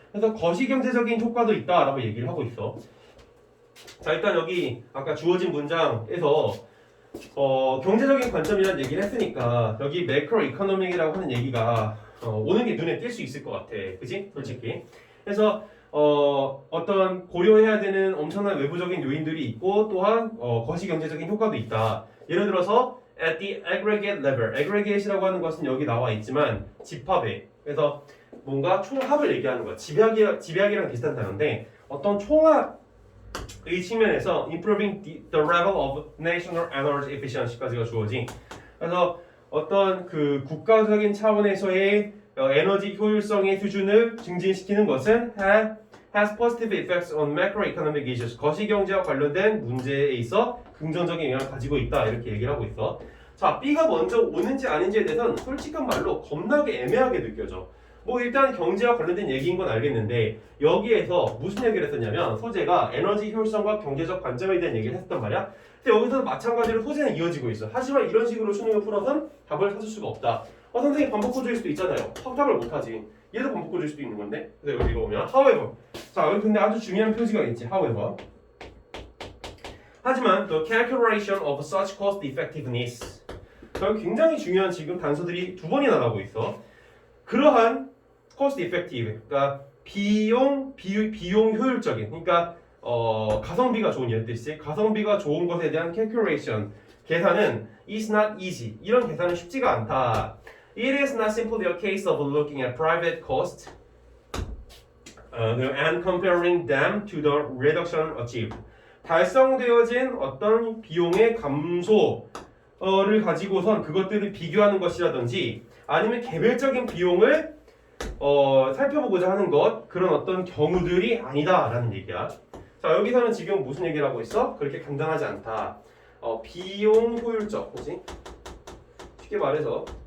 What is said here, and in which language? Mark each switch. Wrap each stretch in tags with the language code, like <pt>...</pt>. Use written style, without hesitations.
<ko>그래서 거시경제적인 효과도 있다라고 얘기를 하고 있어. 자, 일단 여기 아까 주어진 문장에서 경제적인 관점이라는 얘기를 했으니까 여기 매크로 이코노믹이라고 하는 얘기가 오는 게 눈에 띌 수 있을 것 같아. 그치? 솔직히. 그래서 어떤 고려해야 되는 엄청난 외부적인 요인들이 있고 또한 거시경제적인 효과도 있다. 예를 들어서</ko> <en>at the aggregate level.</en> <ko>aggregate이라고 하는 것은 여기 나와 있지만 집합에. 그래서 뭔가 총합을 얘기하는 거야. 집약이랑 비슷한 단어인데 어떤 총합의 측면에서</ko> <en>improving the level of national energy efficiency</en> <ko>까지가 주어진. 그래서 어떤 그 국가적인 차원에서의 에너지 효율성의 수준을 증진시키는 것은</ko> <en>has positive effects on macroeconomic issues.</en> <ko>거시경제와 관련된 문제에 있어 긍정적인 영향을 가지고 있다. 이렇게 얘기를 하고 있어. 자, B가 먼저 오는지 아닌지에 대해서는 솔직한 말로 겁나게 애매하게 느껴져. 뭐 일단 경제와 관련된 얘기인 건 알겠는데 여기에서 무슨 얘기를 했었냐면 소재가 에너지 효율성과 경제적 관점에 대한 얘기를 했었단 말이야. 근데 여기서 마찬가지로 소재는 이어지고 있어. 하지만 이런 식으로 수능을 풀어선 답을 찾을 수가 없다. 선생님 반복구조일 수도 있잖아요. 확답을 못하지. 얘도 반복구조일 수도 있는 건데. 그래서 여기 보면</ko> <en>however.</en> <ko>자, 여기 근데 아주 중요한 표시가 있지.</ko> <en>however.</en> <ko>하지만</ko> <en>the calculation of such cost effectiveness.</en> <ko>여기 굉장히 중요한 지금 단서들이 두 번이나 나오고 있어. 그러한 cost effective, 그러니까 비용 효율적인, 그러니까 가성비가 좋은 이런 뜻이지. 가성비가 좋은 것에 대한 calculation, 계산은</ko> <en>is not easy.</en> <ko>이런 계산은 쉽지가 않다.</ko> <en>It is not simply a case of looking at private costs and comparing them to the reduction achieved.</en> <ko>달성되어진 어떤 비용의 감소를 가지고선 그것들을 비교하는 것이라든지 아니면 개별적인 비용을 살펴보고자 하는 것 그런 어떤 경우들이 아니다라는 얘기야. 자, 여기서는 지금 무슨 얘기를 하고 있어? 그렇게 간단하지 않다. 비용 효율적, 뭐지? 쉽게 말해서</ko>